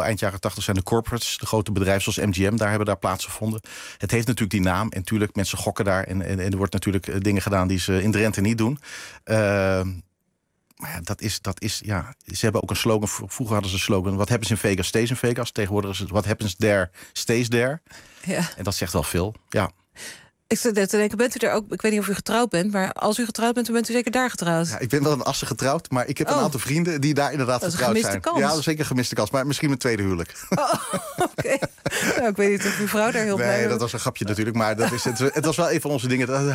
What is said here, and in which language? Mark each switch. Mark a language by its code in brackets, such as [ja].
[nl] Eind jaren 80 zijn de corporates, de grote bedrijven zoals MGM, daar hebben daar plaatsgevonden. Het heeft natuurlijk die naam. En tuurlijk, mensen gokken daar. En er wordt natuurlijk dingen gedaan die ze in Drenthe niet doen. Maar ja, dat is, ja, ze hebben ook een slogan. Vroeger hadden ze een slogan: [en] What happens in Vegas [nl] stays in Vegas. Tegenwoordig is het: [en] What happens there stays there. [nl] Ja. En dat zegt wel veel. Ja. Ik zit net te denken: bent u daar ook? Ik weet niet of u getrouwd bent, maar als u getrouwd bent, dan bent u zeker daar getrouwd. Ja, ik ben wel in Assen getrouwd, maar ik heb een aantal vrienden die daar inderdaad dat getrouwd is een zijn. Kans. Ja, dat is zeker een gemiste kans, maar misschien mijn tweede huwelijk. Oh, oké. Okay. Nou, ik weet niet of uw vrouw daar heel blij is. Nee, dat was een grapje natuurlijk, maar dat is het was wel een van onze dingen.